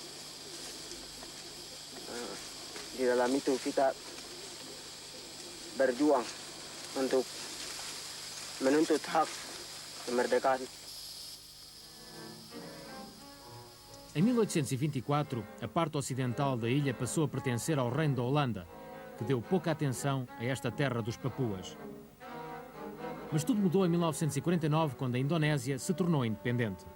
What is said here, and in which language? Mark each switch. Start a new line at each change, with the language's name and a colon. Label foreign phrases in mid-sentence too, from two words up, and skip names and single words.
Indonesian: Di dalam itu kita berjuang untuk menuntut hak kemerdekaan.
Portuguese: Em 1824, a parte ocidental da ilha passou a pertencer ao Reino da Holanda, que deu pouca atenção a esta terra dos papuas. Mas tudo mudou em 1949, quando a Indonésia se tornou independente.